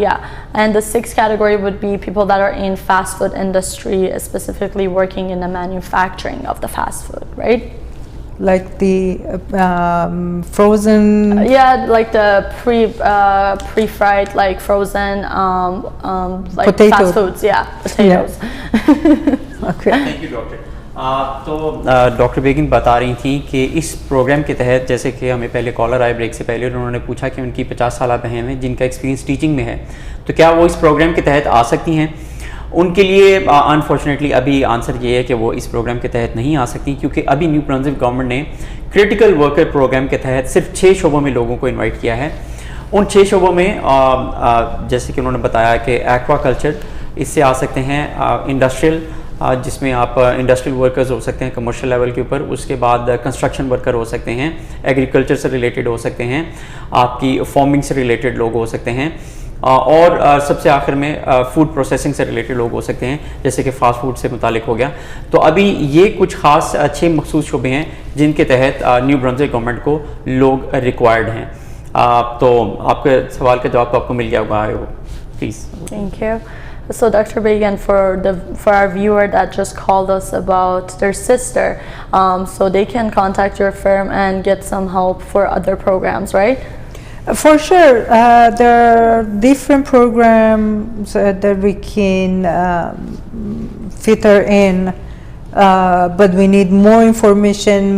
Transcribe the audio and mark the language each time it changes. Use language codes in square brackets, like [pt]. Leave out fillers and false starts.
[en] Yeah, and the sixth category would be people that are in fast food industry, specifically working in the manufacturing of the fast food, right? Like the frozen. Yeah, like the pre-fried, like frozen, like potatoes. Fast foods. Yeah, potatoes. Yeah. Okay. Thank you, doctor. [hi] तो doctor बेगम बता रही थी कि इस programme के तहत, जैसे कि हमें पहले कॉलर आए ब्रेक से पहले, उन्होंने पूछा कि उनकी 50 साल बहन है जिनका एक्सपीरियंस टीचिंग में है, तो क्या वो इस प्रोग्राम के तहत आ सकती हैं? उनके लिए अनफॉर्चुनेटली अभी आंसर ये है कि वो इस प्रोग्राम के तहत नहीं आ सकती, क्योंकि अभी न्यू ब्रंसविक गवर्नमेंट ने क्रिटिकल वर्कर प्रोग्राम के तहत सिर्फ 6 शोबों में लोगों को इन्वाइट किया है। उन 6 शोबों में जैसे कि उन्होंने बताया कि एक्वाकल्चर, इससे आ सकते हैं इंडस्ट्रियल, जिसमें आप इंडस्ट्रियल वर्कर्स हो सकते हैं कमर्शियल लेवल के ऊपर, उसके बाद कंस्ट्रक्शन वर्कर हो सकते हैं, एग्रीकल्चर से रिलेटेड हो सकते हैं, आपकी फार्मिंग से रिलेटेड लोग हो सकते हैं, और सबसे आखिर में फूड प्रोसेसिंग से रिलेटेड लोग हो सकते हैं, जैसे कि फास्ट फूड से मुतालिक हो गया। तो अभी ये कुछ खास 6 मखसूस शोबे हैं जिनके तहत न्यू ब्रंसविक गवर्नमेंट को लोग रिक्वायर्ड हैं। तो आपके सवाल का जवाब तो आपको मिल गया होगा, please. [en] Thank you. So Dr. Bagan, for our viewer that just called us about their sister, so they can contact your firm and get some help for other programs, right? For sure, there are different programs that we can fit her in, but we need more information.